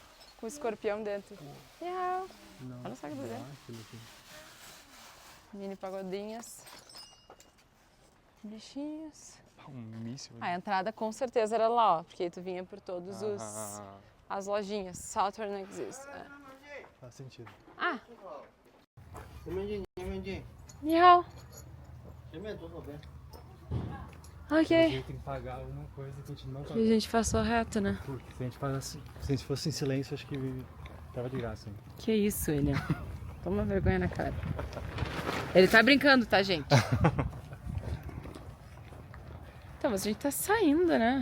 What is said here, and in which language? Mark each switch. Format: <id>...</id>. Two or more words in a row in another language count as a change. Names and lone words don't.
<pt>Com o escorpião dentro. Miau. Olha só que beleza. Mini pagodinhas. Bichinhos. Um míssil. A entrada com certeza era lá, ó. Porque aí tu vinha por todos Ah, as lojinhas.</pt> <en>Southern Exist.</en> <pt>É. faz sentido. Ah,</pt> <zh>你们进，你们进，</zh> <pt>miau.</pt> <zh>前面左手边。</zh> <pt>Ok. Tem que pagar alguma coisa que a gente não E a gente passou reto, né? Porque se a gente pagasse, se a gente fosse em silêncio, acho que tava de graça. Hein? Que isso, William. Toma vergonha na cara. Ele tá brincando, tá, gente? Então, mas a gente tá saindo, né?</pt>